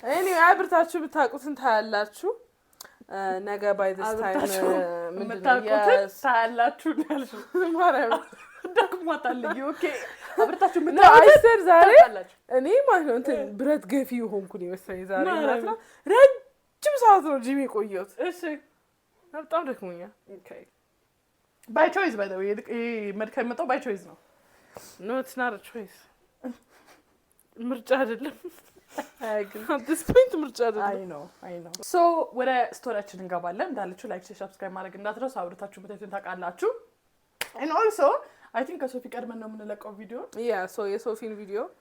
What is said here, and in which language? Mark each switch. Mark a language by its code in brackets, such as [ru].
[am] እኔ አብርታችሁ ብታቁትን ታያላችሁ። ነገ [en] by this time [am] ምንድነው ታያላችሁ ያልሽ ማራው ደክሞታል። ኦኬ አብርታችሁ ምታውቁት ዛሬ እኔ ማለት ነው እንትን ብረት ገፊ ሆንኩ ነው መሰለኝ ዛሬ ማለት ነው። ረጅም ሰዓት ነው ጂም የቆየሁት። እሺ በጣም ደክሞኛል። ኦኬ [en] by choice by the way [am] መድከም መጣው by choice ነው። [en] No, it's not a choice. [am] ምርጫ አይደለም። [en] at this point [am] ምርጫ አይደለም። [en] I know. [am] So ወደ ስቶሪያችን እንገባለን። እንዳለችሁ ላይክ ሰብስክራይብ ማድረግ እንዳትረሱ። አብራችሁ በተትን ታውቃላችሁ። [en] And also I think [am] ከሶፊ ቀድመን ነው የምንለቀው ቪዲዮ። Yeah, so የሶፊን ቪዲዮ